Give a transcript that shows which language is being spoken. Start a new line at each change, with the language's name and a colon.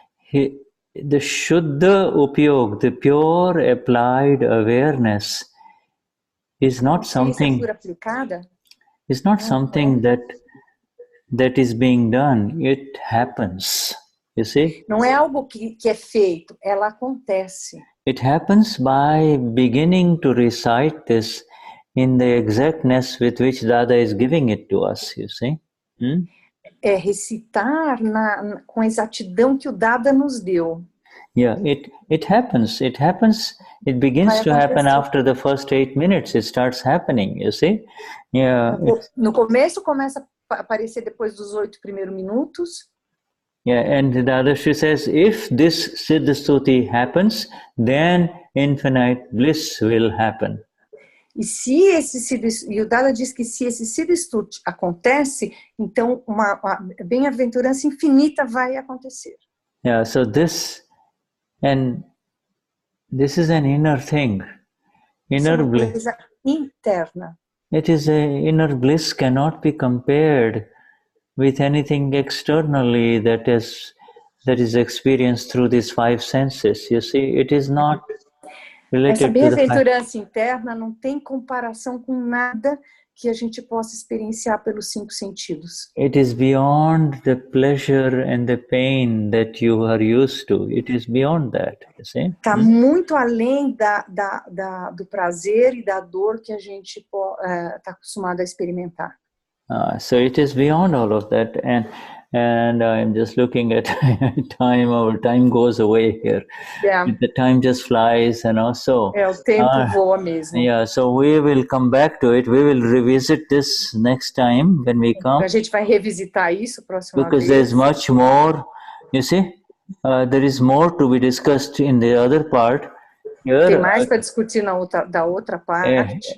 English: The Shuddha upayog, the pure applied awareness, is not something. It's not something that is being done. It happens. You see?
Portuguese: Não é algo que é feito, ela acontece.
English: It happens by beginning to recite this in the exactness with which Dada is giving it to us, you see?
Portuguese: É recitar com a exatidão que o Dada nos deu.
English: Yeah, it happens. It begins to happen after the first 8 minutes. It starts happening, you see? Yeah.
Portuguese: No começo começa a aparecer depois dos 8 primeiros minutos.
English: Yeah, and the Dadashri says, if this Siddha Stuti happens, then infinite bliss will happen.
Portuguese: E o Dada diz que se esse Siddha Stuti acontece, então uma bem-aventurança infinita vai acontecer.
English: Yeah, so this is an inner thing. Inner bliss.
Portuguese: Coisa interna.
English: It is inner bliss cannot be compared with anything externally that is experienced through these 5 senses. You see, it is not related
Portuguese: Essa bem-aventurança interna não tem comparação com nada que a gente possa experienciar pelos 5 sentidos.
English: It is beyond the pleasure and the pain that you are used to. It is beyond that, you see?
Portuguese: Está muito além do prazer e da dor que a gente está acostumado a experimentar.
English: So it is beyond all of that, and I'm just looking at time. Our time goes away here. Yeah. The time just flies, So.
Portuguese: O tempo voa mesmo.
English: Yeah. So we will come back to it. We will revisit this next time when we come.
Portuguese: A gente vai revisitar isso próxima
English: because
Portuguese: vez.
English: There's much more. You see, there is more to be discussed in the other part. Here,
Portuguese: tem mais para discutir da outra parte.